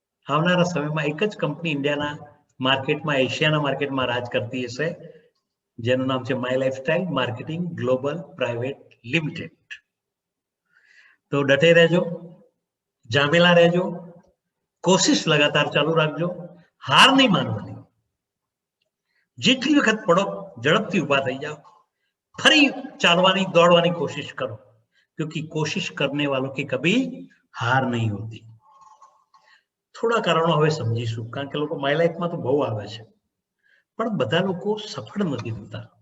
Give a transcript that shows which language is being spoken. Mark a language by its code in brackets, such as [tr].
[gu] આવનારા સમયમાં એક જ કંપની ઇન્ડિયાના માર્કેટમાં, એશિયાના માર્કેટમાં રાજ કરતી હશે, જેનું નામ છે my lifestyle marketing global private limited. તો ડટે રહેજો, જામેલા રહેજો, કોશિશ લગાતાર ચાલુ રાખજો, હાર નહીં માનવાની. જેટલી વખત પડો ઝડપથી ઊભા થઈ જાઓ, ફરી ચાલવાની, દોડવાની [hi] कोशिश करो, क्योंकि कोशिश करने वालों की कभी हार नहीं होती. [gu] થોડા કારણો હવે સમજીશું, કારણ કે લોકો માય લાઈફમાં તો બહુ આવે છે પણ બધા લોકો સફળ નથી થતા.